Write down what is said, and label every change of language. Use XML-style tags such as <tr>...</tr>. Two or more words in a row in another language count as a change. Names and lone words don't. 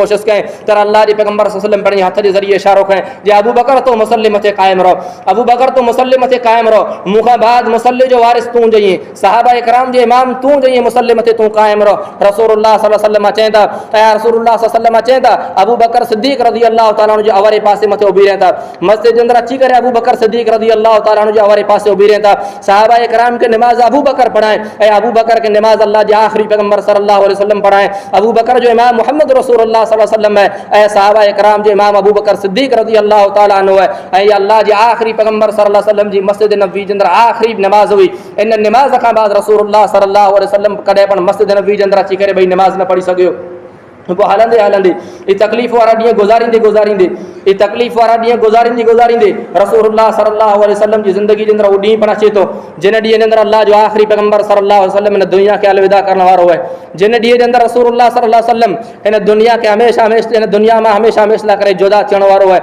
<sd>कहें तर अल्लाह जे पैगंबर</sd> <ar>صلى الله عليه وسلم</ar> <sd>पंहिंजे हथ जे ज़रिए इशारो कहें जे अबू बकर तो मुसल्ले मथे कायम रहो, अबू बकर तो मुसल्ले मथे कायम रहो, मूंखां बाद मुसल्ले जो वारिस तूं जई, सहाबा इकराम जे इमाम तूं जई, मुसल्ले मथे तूं कायम रहो। रसूलुल्लाह</sd> <ar>صلى الله عليه وسلم</ar> <sd>चवंदा ऐं रसूलुल्लाह</sd> <ar>صلى الله عليه وسلم</ar> <sd>चवंदा अबू बकर सिद्दीक़</sd> <ar>رضي الله تعالى عنه</ar> <sd>जे अवरे पासे मथे उभी रहंदा, मस्जिद जे अंदर अची करे अबू बकर सिद्दीक़</sd> <ar>رضي الله تعالى عنه</ar> <sd>जे अवरे पासे उभी रहंदा, सहाबा इकराम के नमाज अबू बकर पढ़ाएं ऐं अबू बकर के नमाज अल्लाह जे आखिरी पैगंबर</sd> <ar>صلى الله عليه وسلم</ar> <sd>पढ़ाएं। अबू बकर जो इमाम मोहम्मद रसूलुल्लाह</sd> <ar>صلى الله عليه وسلم</ar> <sd>है ऐं सहाबा इकराम जो इमाम अबू बकर सिद्दीक़</sd> <ar>رضي الله تعالى عنه</ar> <sd>है ऐं अल्लाह जे आखिरी पैगंबर</sd> <ar>صلى الله عليه وسلم</ar> <sd>जी मस्जिद नबवी जे अंदर आखिरी नमाज हुई। इन नमाज खां बाद रसूलुल्लाह</sd> <ar>صلى الله عليه وسلم</ar> <sd>कॾहिं पण मस्जिद नबवी जे अंदर अची करे भई नमाज न पढ़ी सघियो। पोइ हलंदे हलंदे ये तकलीफ़ वारा ॾींहं गुज़ारींदे गुज़ारींदे ये तकलीफ़ वारा ॾींहं गुज़ारींदे गुज़ारींदे रसूलुल्लाह</sd> <ar>صلى الله عليه وسلم</ar> <sd>जी ज़िंदगी जे अंदर उहो ॾींहुं पण अचे थो जिन ॾींहं जे अंदर अल्लाह जो आख़िरी पैगंबर</sd> <ar>صلى الله عليه وسلم</ar> <sd>हिन दुनिया खे अलविदा करण वारो आहे, जिन ॾींहं जे अंदर रसूलुल्लाह</sd> <ar>صلى الله عليه وسلم</ar> <sd>हिन दुनिया खे हमेशा हमेशा हिन दुनिया मां हमेशा हमेशा लाइ करे जुदा थियण वारो आहे।</sd>